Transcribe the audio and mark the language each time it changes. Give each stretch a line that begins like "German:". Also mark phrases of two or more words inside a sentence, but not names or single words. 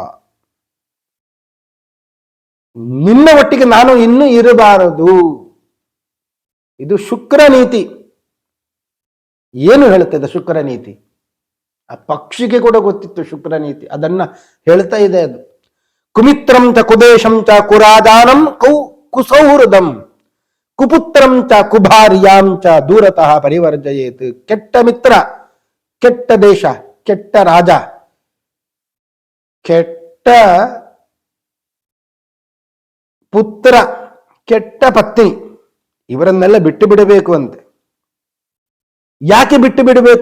Kannada: ನಿನ್ನ ಒಟ್ಟಿಗೆ ನಾನು ಇನ್ನೂ ಇರಬಾರದು. ಇದು ಶುಕ್ರ ನೀತಿ. ಏನು ಹೇಳುತ್ತದೆ ಶುಕ್ರ ನೀತಿ? ಆ ಪಕ್ಷಿಗೆ ಕೂಡ ಗೊತ್ತಿತ್ತು ಶುಕ್ರ ನೀತಿ, ಅದನ್ನ ಹೇಳ್ತಾ ಇದೆ ಅದು.
Sanskrit: ಕುಮಿತ್ರಂ ಚ ಕುದೇಶಂ ಚ ಕುರಾದಾನಂ ಕುಸೌಹೃದಂ ಕುಪುತ್ರಂ ಚ ಕುಭಾರ್ಯಾಂ ಚ ದೂರತಃ ಪರಿವರ್ಜಯೇತ್.
Kannada: ಕೆಟ್ಟ ಮಿತ್ರ, ಕೆಟ್ಟ ದೇಶ, ಕೆಟ್ಟ ರಾಜ, ಕೆಟ್ಟ ಪುತ್ರ, ಕೆಟ್ಟ ಪತ್ನಿ, ಇವರನ್ನೆಲ್ಲ ಬಿಟ್ಟು ಬಿಡಬೇಕು ಅಂತೆ. ಯಾಕೆ ಬಿಟ್ಟು ಬಿಡಬೇಕು?